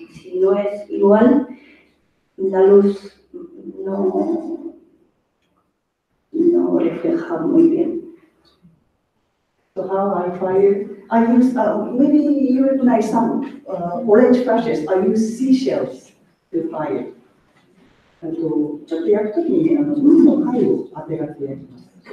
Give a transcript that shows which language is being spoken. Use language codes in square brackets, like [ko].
[es] Si no es igual, la luz no refleja muy bien. [en] So how I fire? I use maybe you recognize some orange flashes. I use seashells to fire. [ja] ちょっと焼くときに海の貝を当てがって焼きます。